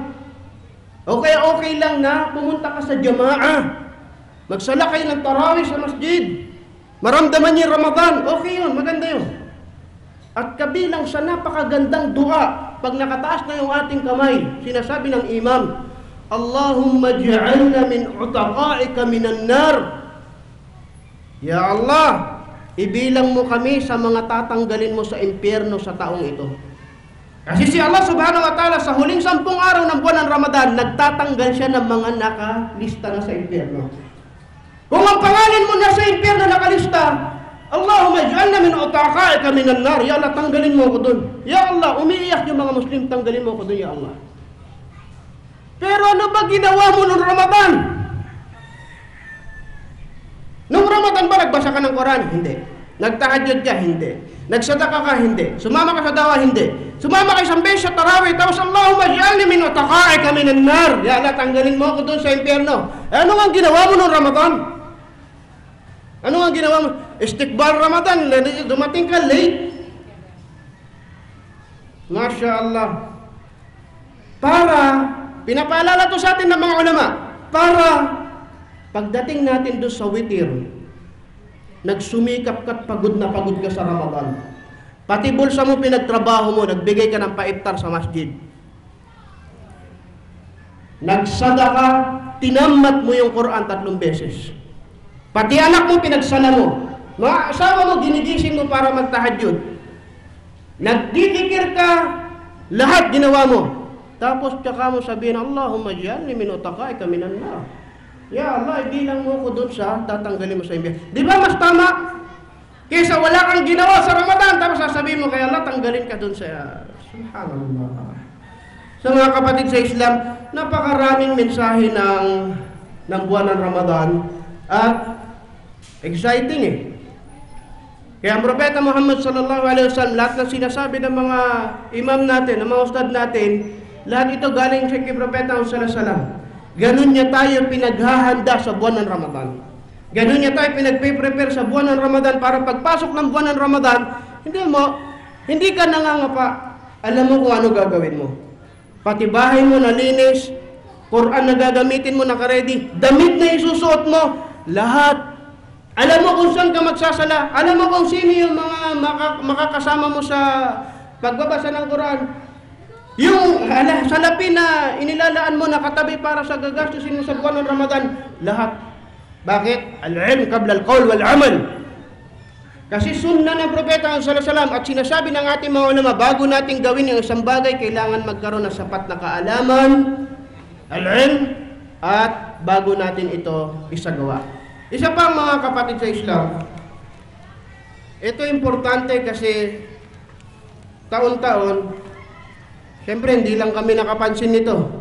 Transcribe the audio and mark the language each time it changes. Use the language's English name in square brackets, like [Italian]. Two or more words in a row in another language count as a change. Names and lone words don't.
[Filipino] Okay lang na pumunta ka sa jamaah. Magsala kayo ng tarawih sa masjid. Maramdaman niyo Ramadan. Okay yun, maganda yun. At kabilang sa napakagandang dua, pag nakataas na yung ating kamay, sinasabi ng imam, [Arabic] اللهم اجعلنا من عتقائك من النار. يا الله, [Filipino] ibilang mo kami sa mga tatanggalin mo sa impyerno sa taong ito. Kasi si Allah [Arabic] سبحانه وتعالى [Filipino] sa huling 10 araw ng buwan ng Ramadan, nagtatanggal siya ng mga nakalista na sa impyerno. Kung ang pangalan mo na sa impyerno nakalista, [Arabic] اللهم اجعلنا من عتقائك من النار. يا الله, [Filipino] tanggalin mo ako doon. [Arabic] يا الله, [Filipino] umiiyak yung mga Muslim, tanggalin mo ako doon, [Arabic] يا الله. [Filipino] Pero ano ba ginawa mo nung Ramadan? Nung Ramadan ba nagbasa ka ng Quran? Hindi. Nagtahajjud ka? Hindi. Nagsadaka ka? Hindi. Sumama ka sa dawa? Hindi. Sumama ka isang beses sa tarawih, tapos [Arabic] اللهم اجعلني من عتقائك من النار. يا الله, [Filipino] tanggalin mo ako doon sa impyerno. Ano ang ginawa mo nung Ramadan? Ano ang ginawa mo? Istiqbal Ramadan, dumating ka late. [Arabic] ما شاء الله. [Filipino] Para, pinapaalala to sa atin ng mga ulama, para pagdating natin doon sa witir, nagsumikap ka't pagod na pagod ka sa Ramadan. Pati bulsa mo pinagtrabaho mo, nagbigay ka ng paiftar sa masjid. Nagsadaka, tinammat mo yung Quran 3 beses. Pati anak mo pinagsala mo. Mga asawa mo, ginigising mo para magtahajjud. Nagdidikir ka, lahat ginawa mo. Tapos tsaka mo sabihin, [Arabic] اللهم اجعلني من عتقائك من النار. يا الله, [Filipino] ibilang mo ko doon sa tatanggalin mo sa impyerno. Di ba mas tama? Kaysa wala kang ginawa sa Ramadan, tapos sasabihin mo kay Allah, tanggalin ka doon sa... Subhanallah. Sa mga kapatid sa Islam, napakaraming mensahe ng buwan ng Ramadan at exciting Kaya ang Propeta Muhammad [Arabic] صلى الله عليه وسلم, [Filipino] lahat ng sinasabi ng mga imam natin, ng mga ustad natin, lahat ito galing sa kay Propeta [Arabic] صلى الله عليه وسلم. [Filipino] Ganun niya tayo pinaghahanda sa buwan ng Ramadan. Ganun niya tayo pinagpe-prepare sa buwan ng Ramadan para pagpasok ng buwan ng Ramadan, hindi ka nangangapa. Alam mo kung ano gagawin mo. Pati bahay mo nalinis, Quran na gagamitin mo, naka-ready, damit na isusuot mo, lahat. Alam mo kung saan ka magsasala, alam mo kung sino yung mga makakasama mo sa pagbabasa ng Quran, yung salapi na inilalaan mo nakatabi para sa gagastusin mo sa buwan ng Ramadan, lahat. Bakit? [Arabic] العلم قبل القول والعمل. [Filipino] Kasi sunna ng propeta [Arabic] صلى الله عليه وسلم [Filipino] at sinasabi ng ating mga ulama, bago natin gawin yung isang bagay, kailangan magkaroon ng sapat na kaalaman, al-ilm, at bago natin ito isagawa. Isa pa mga kapatid sa Islam, ito importante kasi taon-taon, siyempre hindi lang kami nakapansin nito.